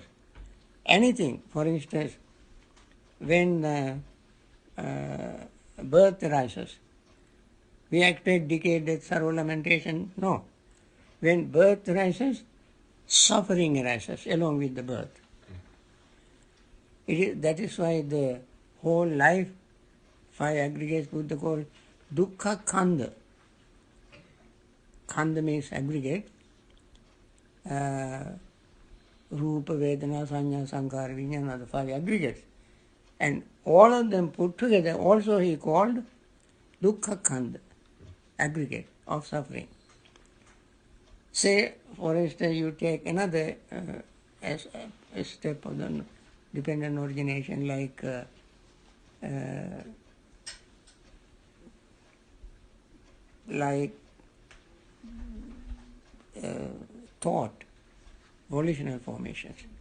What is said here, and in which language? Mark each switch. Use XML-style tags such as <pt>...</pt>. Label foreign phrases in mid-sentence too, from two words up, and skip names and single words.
<en>Anything, for instance, when birth arises, we expect decay, death, sorrow, lamentation. No. When birth arises, suffering arises along with the birth. That is why the whole life, 5 aggregates Buddha called</en> <pi>dukkha khanda.</pi> <en>Khanda means aggregate.</en> <pi>Rupa, Vedana, Sanya, Sankhara, Vijnana</pi> <en>are the 5 aggregates. And all of them put together also he called</en> <pi>dukkha khanda,</pi> <en>aggregate of suffering. Say, for instance, you take another a step of the dependent origination like thought, volitional formations.</en>